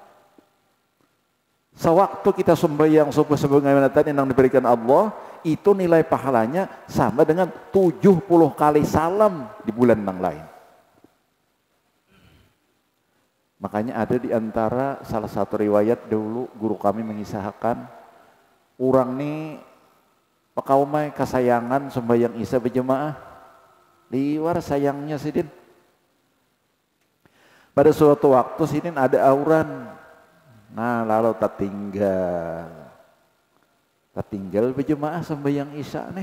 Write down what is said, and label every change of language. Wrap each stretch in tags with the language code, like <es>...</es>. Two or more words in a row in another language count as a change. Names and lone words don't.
<id>Sewaktu kita sembahyang subuh sebagaimana tadi yang diberikan Allah, itu nilai pahalanya sama dengan 70 kali salam di bulan yang lain. Makanya ada di antara salah satu riwayat dulu guru kami mengisahkan, orang nih pakaumai kesayangan sembahyang isya berjemaah, liwar sayangnya Sidin. Pada suatu waktu Sidin ada auran. Nah, lalu tertinggal berjemaah sembahyang isya nih.</id>